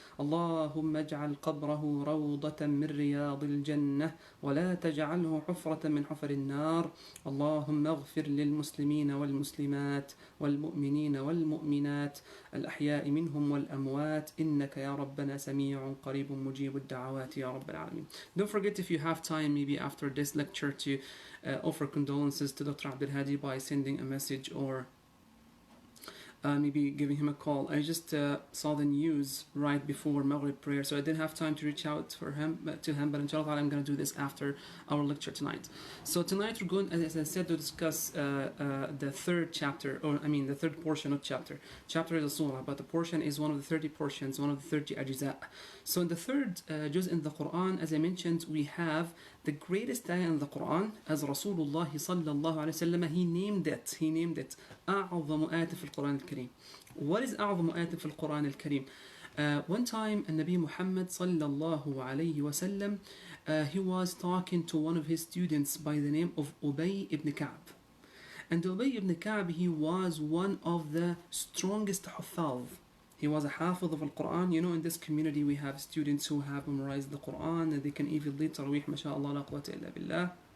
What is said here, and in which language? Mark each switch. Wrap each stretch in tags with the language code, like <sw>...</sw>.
<ar>اللهم اجعل قبره روضة من رياض الجنة ولا تجعله حفرة من حفر النار. اللهم اغفر للمسلمين والمسلمات والمؤمنين والمؤمنات الأحياء منهم والأموات إنك يا ربنا سميع قريب مجيب الدعوات يا رب العالمين.</ar> <en>Don't forget, if you have time, maybe after this lecture, to offer condolences to Dr. Abdul Hadi by sending a message or maybe giving him a call. I just saw the news right before Maghrib prayer, so I didn't have time to reach out to him, but inshallah I'm going to do this after our lecture tonight. So tonight we're going, as I said, to discuss the third chapter, the third portion of chapter. Chapter is a surah, but the portion is one of the 30 portions, one of the 30 ajza. So in the third juz in the Quran, as I mentioned, we have the greatest ayah in the Quran, as Rasulullah sallallahu alayhi wa sallam, he named it</en> <ar>أعظم آية في القرآن الكريم.</ar> <en>What is</en> <ar>أعظم آية في القرآن الكريم?</ar> <en>One time, Nabi Muhammad sallallahu alayhi wa sallam, he was talking to one of his students by the name of Ubay ibn Ka'b. And Ubay ibn Ka'b, he was one of the strongest huffaz. He was a hafiz of Al-Quran. You know, in this community we have students who have memorized the Quran, and they can even lead Taraweeh, mashallah, la quwwata illa billah.</en>